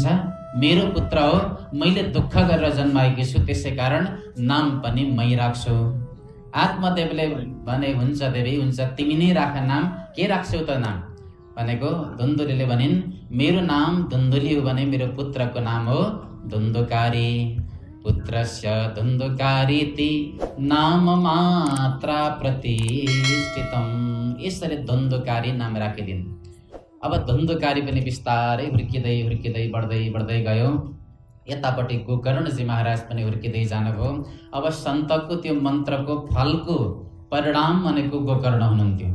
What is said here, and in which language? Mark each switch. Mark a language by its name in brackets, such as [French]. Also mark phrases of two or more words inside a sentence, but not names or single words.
[Nepali] मेरो पुत्र हो, मैले दुःख गरेर जन्माएकी छु, त्यसै कारण नाम पनि मै राख्छु। आत्मदेवले भने हुन्छ देवी, हुन्छ, तिमी नै राख नाम। के राख्छौ त नाम भनेको? धुन्धुलीले भनिन् मेरो नाम धुन्धुली हो भने मेरो पुत्रको नाम हो धुन्धुकारी। [Sanskrit] पुत्रस्य धुन्धुकारीति नाम मात्रा प्रतिष्ठितम। [Nepali] यसरी धुन्धुकारी नाम राखिदिन्। अब धुन्धुकारी पनि बिस्तारै हुर्किँदै हुर्किँदै बढ्दै बढ्दै गयो। यतापट्टि गोकर्णजी महाराज पनि हुर्किँदै जानुभयो। अब सन्तको त्यो मन्त्रको फलको परिणाम भनेको गोकर्ण हुनुहुन्थ्यो।